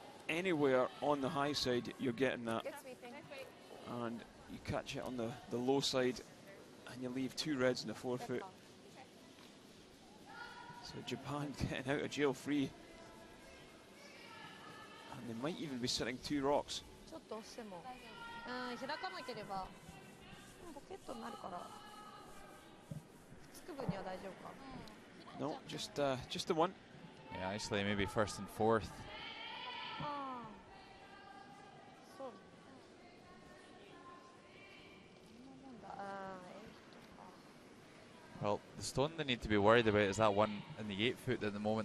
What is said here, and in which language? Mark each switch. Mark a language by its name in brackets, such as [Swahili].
[English] Anywhere on the high side, you're getting that. Good sweeping. And you catch it on the low side, and you leave 2 reds in the forefoot. So Japan getting out of jail free. And they might even be sitting 2 rocks. [Japanese] ちょっと押しても、開かなければポケットになるから、つく分には大丈夫か。 [English] No, just the one. Yeah, actually maybe first and fourth. [Japanese] ああ、そう。こんなもんだ。 [English] Well, the stone they need to be worried about is that one in the 8 foot at the moment.